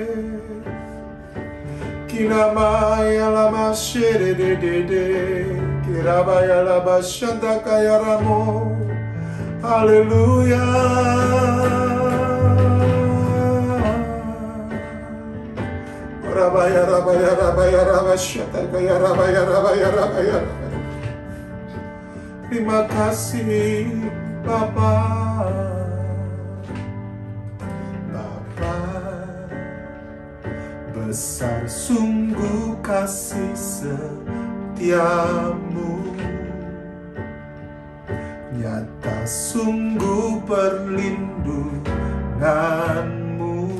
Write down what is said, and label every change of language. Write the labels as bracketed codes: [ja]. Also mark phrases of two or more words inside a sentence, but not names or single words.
[id] Kinamaya lama shere de de de, kirabaya laba shanda kaya ramo. Haleluya. Rabaya rabaya rabaya rabaya shanda kaya rabaya rabaya rabaya. Terima kasih Bapa. Besar sungguh kasih setiamu, nyata sungguh perlindunganmu.